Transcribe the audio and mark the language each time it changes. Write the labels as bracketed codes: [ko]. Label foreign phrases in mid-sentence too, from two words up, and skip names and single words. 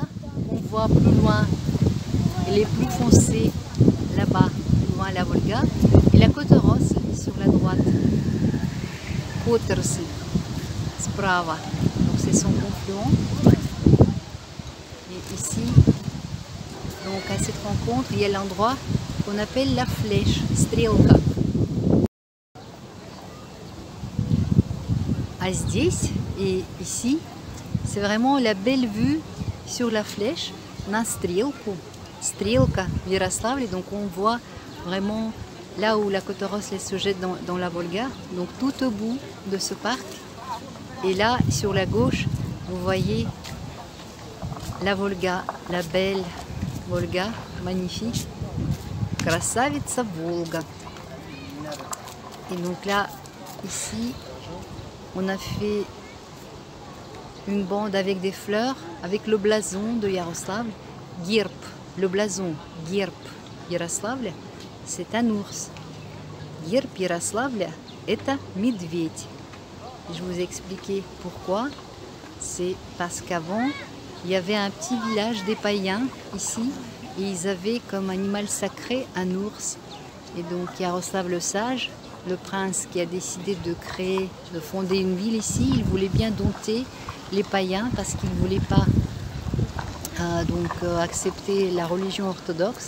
[fr] On voit plus loin, elle est plus foncée là-bas, plus loin la Volga, et la Kotorosl sur la droite. Kotorosl, sprava, donc c'est son confluent. Et ici, donc à cette rencontre, il y a l'endroit qu'on appelle la flèche, Strelka. [ru] А здесь [fr] et ici, c'est vraiment la belle vue sur la flèche, [ru] на стрелку, стрелка в Ярославле. [fr] Donc on voit vraiment là où la Kotorosl se jette dans la Volga, donc tout au bout de ce parc. Et là, sur la gauche, vous voyez la Volga, la belle Volga, magnifique. [ru] Красавица Волга. [fr] Et donc là, ici, on a fait une bande avec des fleurs, avec le blason de Yaroslav, Girp. Le blason, [ru] герб Ярославля, [fr] c'est un ours. [ru] герб Ярославля, это медведь. [fr] Je vous ai expliqué pourquoi. C'est parce qu'avant, il y avait un petit village des païens ici, et ils avaient comme animal sacré un ours. Et donc Yaroslav le Sage, le prince qui a décidé de créer, de fonder une ville ici, il voulait bien dompter les païens parce qu'il ne voulait pas accepter la religion orthodoxe.